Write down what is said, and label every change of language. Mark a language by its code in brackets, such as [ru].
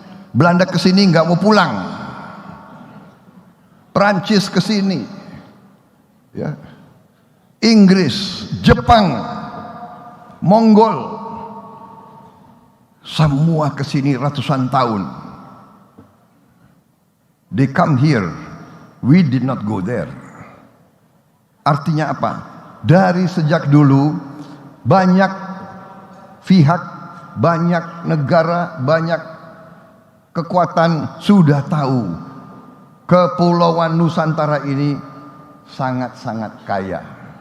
[id] Belanda ke sini nggak mau pulang. Prancis ke sini, ya. Inggris, Jepang, Mongol, semua ke sini ratusan tahun. [en] They come here, we did not go there. [id] Artinya apa? Dari sejak dulu banyak pihak, banyak negara, banyak kekuatan sudah tahu Kepulauan Nusantara ini sangat-sangat kaya.